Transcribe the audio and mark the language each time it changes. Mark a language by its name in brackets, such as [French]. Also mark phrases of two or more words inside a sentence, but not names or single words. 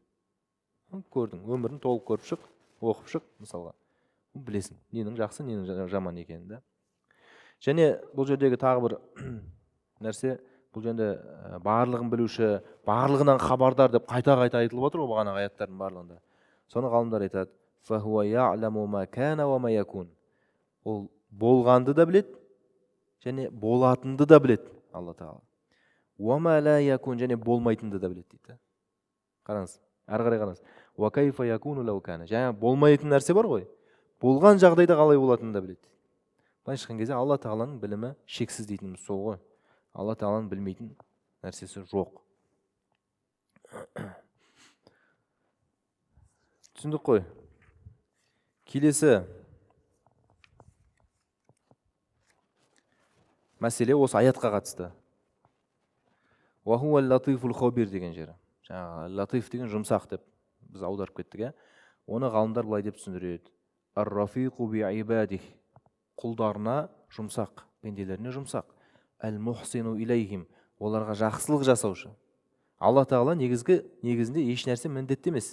[Kazakh] Көрдің, өмірін толық көріп шық, оқып шық, мысалға. Білесің, ненің жақсы, ненің жаман екенін да. Және бұл жердегі тағы бір нәрсе, бұл жерде барлығын білуші, барлығынан хабардар деп қайта айтылып отыр ғой бағана аяттардың барлығында. Соны ғалымдар айтады, [Arabic] فَهُوَ يَعْلَمُ مَا كَانَ وَمَا يَكُونَ. [Kazakh] Ол болғанды да білет, және болатынды да білет Алла Тағала. [Arabic] وَمَا لَا يَكُونَ, [Kazakh] және болмайтынды да білет дейді. Қараңыз, әрі қарай қараңыз. [Arabic] وَكَيْفَ يَكُونُ لَوْ كَانَ. [Kazakh] Жаңа болмайтын нәрсе бар ғой, болған жағдайда қалай болатынын да білет. Былайша айтқан кезде Алла Тағаланың білімі шексіз дейтініміз сол ғой. Алла Тағаланың білмейтін нәрсесі жоқ. Түсіндік қой. Келесі мәселе осы аятқа қатысты. [Arabic] وَهُوَ اللَّطِيفُ الْخَبِيرُ [Kazakh] деген жері. Жаңағы латиф деген жұмсақ деп біз аударып кеттік. Оны ғалымдар былай деп түсіндіреді. [Arabic] الرفيق بعباده. [Kazakh] Құлдарына жұмсақ, пенделеріне жұмсақ. [Arabic] المحسن إليهم. [Kazakh] Оларға жақсылық жасаушы. Алла Тағала негізінде еш нәрсе міндетті емес.